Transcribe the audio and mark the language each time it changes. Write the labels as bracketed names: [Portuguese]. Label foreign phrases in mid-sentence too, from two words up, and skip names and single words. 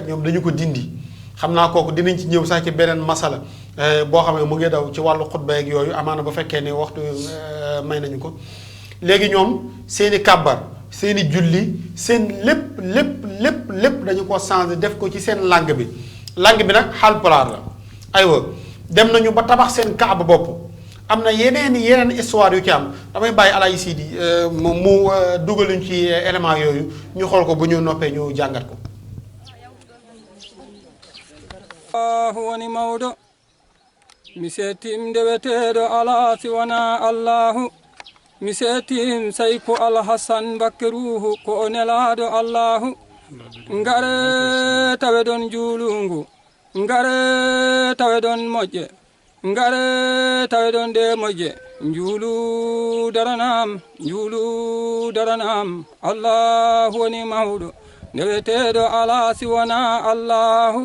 [Wolof] ñoom dañu ko dindi xam naa kooku dinañ ci ñëw sax ci beneen masala boo xam ne mu ngi daw ci wàllu xutba ak yooyu amaana bu fekkee ne waxtu may nañu ko léegi ñoom seeni kàbbar seeni julli seen lépp dañu ko changé def ko ci seen langue bi nag Haalpulaar la aywa dem nañu ba tabax seen kaaba bopp am na yeneen histoire yu ci am damay bàyyi Alaaji Sidi mu dugaluñ ci élément yooyu ñu xool ko bu ñu noppee ñu jàngat ko [Fula] woni mawɗo mi settim ndeweteɗo ala siwana allahu mi settim sayko alhasan bakke ruhu ko o nelaɗo allahu ngare tawe ɗon juulungu ngare tawe ɗon moƴƴe ngare tawe ɗon nde moƴƴe njuulu daranam allahu woni mawɗo ndeweteɗo ala siwana allahu